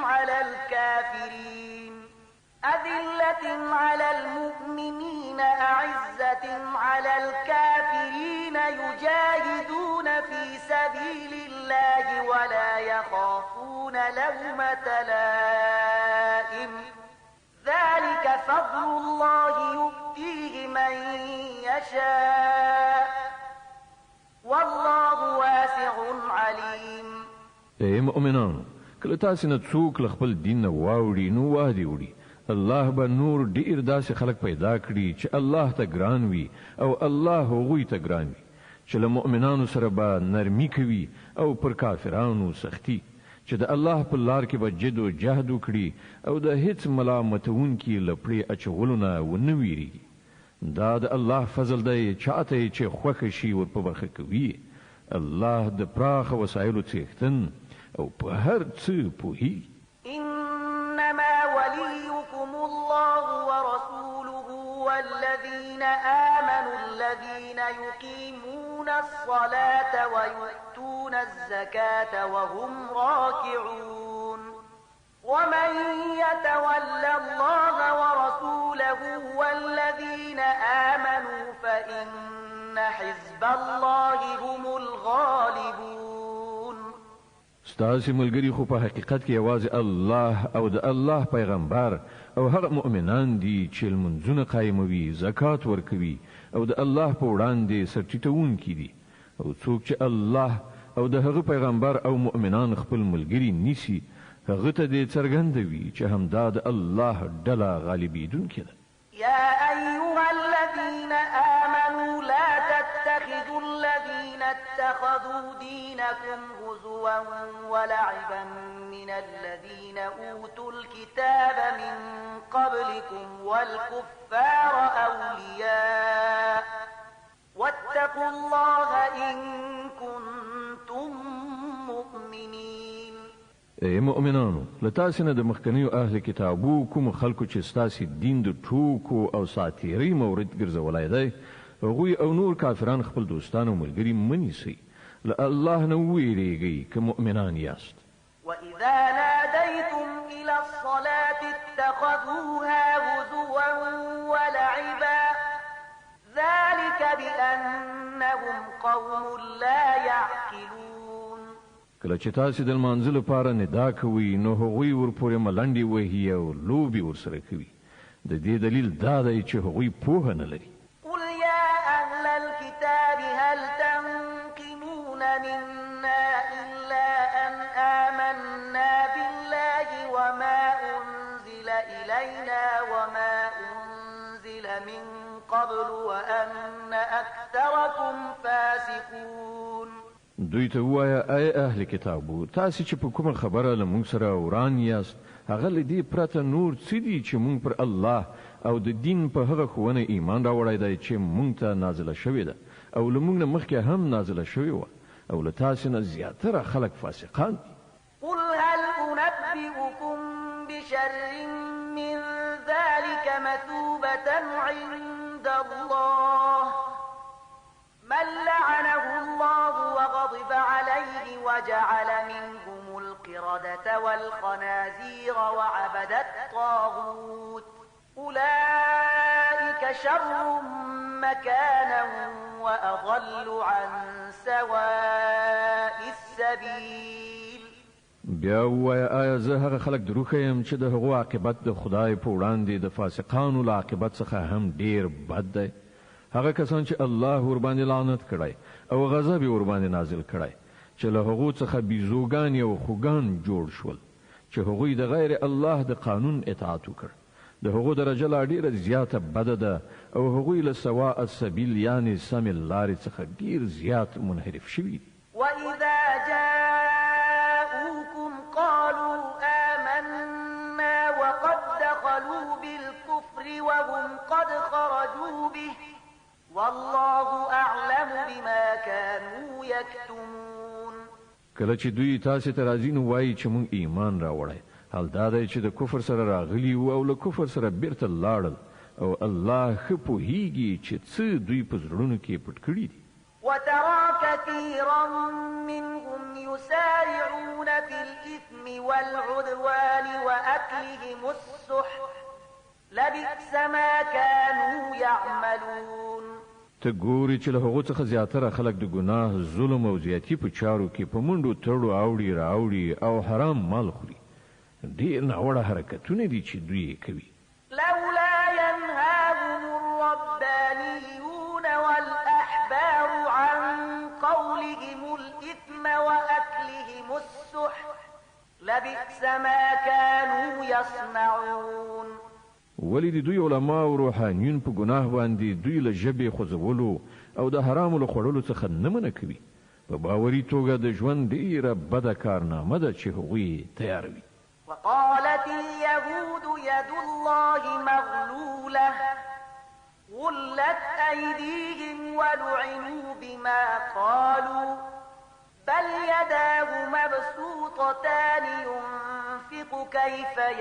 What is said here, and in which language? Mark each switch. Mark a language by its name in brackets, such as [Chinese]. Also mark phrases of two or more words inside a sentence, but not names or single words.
[Arabic] على الكافرين يجاهدون في سبيل الله ولا يخافون لومة لائم ذلك فضل الله يؤتيه من يشاء والله واسع عليم. [Pashto] ای مؤمنانو، کله تاسې نه څوک له خپل دین نه واوړي نو واه دې وړي. الله به نور ډیر داسې خلک پیدا کړي چې الله ته ګران وي او الله هغوی ته ګران وي چې له مؤمنانو سره به نرمي کوي او پر کافرانو سختی چې د الله په لار کې به جد و جهد وکړي او د هیڅ ملامتونکي له پړې اچولو نه ونه ویریږي. دا د الله فضل دی چاته چې خوښه شي ور په برخه کوي. الله د پراخه وسایلو څښتن او په هر څه پوهیږي. [Arabic] إنما وليكم الله ورسوله والذين آمنوا الذين يقيمون الصلاة ويؤتون الزكاة وهم راكعون ومن يتول الله ورسوله والذين آمنوا فإن حزب الله هم الغالبون. [Pashto] ستاسې ملګري خو په حقیقت کې یوازې الله او د الله پیغمبر او هغه مؤمنان دي چې لمونځونه قایموي، زکات ورکوي او د الله په وړاندې سرټیټونکي دي. او څوک چې الله او د هغه پیغمبر او مؤمنان خپل ملګري نیسي هغه ته دې څرګندوي چې همدا د الله ډله غالبیدونکې ده. [Arabic] يا أيها الذين آمنوا لا تتخذوا الذين اتخذوا دينكم هزوا ولعبا من الذين أوتوا الكتاب من قبلكم والكفار أولياء واتقوا الله إن كنتم مؤمنين. [Pashto] ای مؤمنانو، لتاسې نه د مخکنیو اهل کتابو کوم خلکو چې ستاسې دین د ټوکو او ساتیرۍ مورد ګرځولی دی، هغوی او نور کافران خپل دوستان او ملګري منیسئ. له الله نه وویریږئ که مؤمنان یاست. [Arabic] وإذا ناديتم إلى الصلاة اتخذوها هزوا ولعبا ذلك بأنهم قوم لا يعقلون. [Pashto] کله چې تاسې د لمانځه لپاره ندا کوئ نو هغوی ورپورې ملنډې وهي او لوبې ورسره کوي. د دې دلیل دا دی چې هغوی پوهه نه لري. [Arabic] قل يا أهل الكتاب هل تنقمون منا إلا أن آمنا بالله وما أنزل إلينا وما أنزل من قبل وأن أكثركم فاسقون. [Pashto] دوی ته ووایه ای اهل کتابو، تاسې چې په کومه خبره له موږ سره وران یاست، هغه له دې پرته نور څه دي چې موږ پر الله او د دین په هغه ښوونه ایمان راوړی دی چې موږ ته نازله شوې ده او له موږ نه مخکې هم نازله شوې وه، او له تاسې نه زیاتره خلک فاسقان دي. [Arabic] قل هل أنبئكم بشر من ذلك مثوبة عند الله من لعنه الله وغضب عليه وجعل منهم القردة والخنازير وعبد الطاغوت أولئك شر مكانا وأضل عن سواء السبيل. [Pashto] بیا ووایه آیا زه هغه خلک دروغ یم چې د هغو عاقبت د خدای په وړاندې د فاسقانو له عاقبت څخه هم ډیر بد دی؟ هغه کسان چې الله ورباندې لعنت کړی او غضب ورباندې نازل کړی چې له هغو څخه بیزوګان او خوګان جوړ شول چې هغوی د غیر الله د قانون اطاعت وکړ، د هغو درجه لا ډیره زیاته بده ده او هغوی له [Arabic] سواء السبیل [Pashto] یعنی سمې لارې څخه ډیر زیات منحرف شوي دي. [Arabic] وإذا جاءوكم قالوا آمنا وقد دخلوا بالكفر وهم قد خرجوا به والله أعلم بما كانوا يكتمون. [Pashto] کله چې دوی تاسې ته راځي نو وایي چې موږ ایمان راوړی، حال دا دی چې د کفر سره راغلي وو او له کفر سره بیرته لاړل، او الله ښه پوهیږي چې څه دوی په زړونو کې پټ کړي دي. [Arabic] وترى كثيرا منهم يسارعون في الإثم والعدوان وأكلهم السحت لبئس ما كانوا يعملون. [Pashto] ته ګوري چې له هغو څخه زیاتره خلک د ګناه، ظلم او زیاتی په چارو کې په منډو تړو اوړي راوړي او حرام مال خوري. ډېر ناوړه حرکتونه دي چې دوی کوي. [Arabic] لولا ينهاهم الربانيون والأحبار عن قولهم الإثم وأكلهم السحت لبئس ما كانوا يصنعون. [Pashto] ولی د دوی علما او روحانیون په ګناه باندې دوی له ژبې خوځولو او د حرامو له خوړلو څخه نه منع کوي. په باوري توګه د ژوند ډیره بده کارنامه ده چې هغوی تیاروي. [Arabic] وقالت اليهود يد الله مغلولة غلت أيديهم ولعنوا بما قالوا بل يداه مبسوطتان ينفق كيف